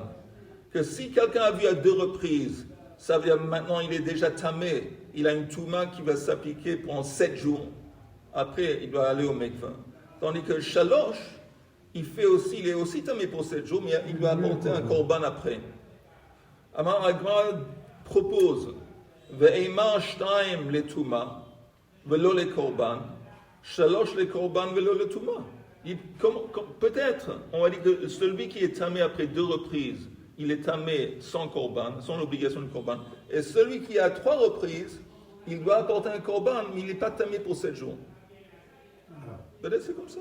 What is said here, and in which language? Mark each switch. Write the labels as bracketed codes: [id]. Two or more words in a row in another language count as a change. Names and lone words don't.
[fr] Que si quelqu'un a vu à 2 reprises, ça veut dire maintenant il est déjà tamé, il a une Touma qui va s'appliquer pendant 7 jours. Après, il doit aller au mikvah. Tandis que Shalosh, il est aussi tamé pour 7 jours, mais il doit apporter un korban après. Alors, la Gemara propose [he] ואימא שתים לטומאה, ולא לקרבן, שלש לקרבן, ולא לטומאה. [fr] Peut-être, on va dire que celui qui est tamé après 2 reprises, il est tamé sans korban, sans l'obligation de korban. Et celui qui a 3 reprises, il doit apporter un korban, mais il n'est pas tamé pour 7 jours. Peut-être c'est comme ça.